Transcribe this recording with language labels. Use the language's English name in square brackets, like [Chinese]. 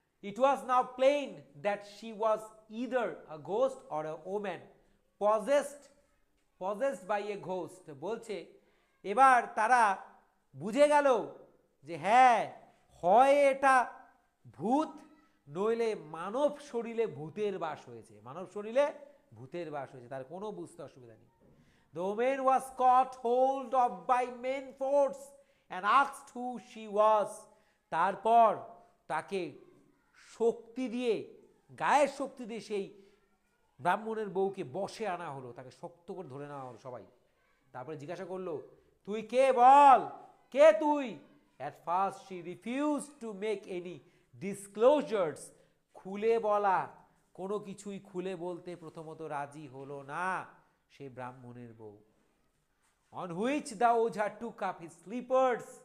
[English] It was now plain that she was either a ghost or a woman possessed by a ghost. [Bangla] বলছে এবার তারা বুঝে গেল যে হ্যাঁ, হয় এটা ভূত, নইলে মানব শরীরে ভূতের বাস হয়েছে, মানব শরীরে ভূতের বাস হয়েছে, তার কোনো বুঝতে অসুবিধা নেই। [English] The woman was caught hold of by main force and asked who she was. [Bangla] তারপর তাকে শক্তি দিয়ে, গায়ের শক্তি দিয়ে সেই ব্রাহ্মণের বউকে বশে আনা হলো, তাকে শক্ত করে ধরে নেওয়া হলো সবাই। তারপরে জিজ্ঞাসা করলো, তুই কে, বল কে তুই? [English] At first she refused to make any disclosures. [Bangla] খুলে বলা, কোনো কিছুই খুলে বলতে প্রথমত রাজি হলো না সে ব্রাহ্মণের বউ। [English] On which the ojha took up his slippers.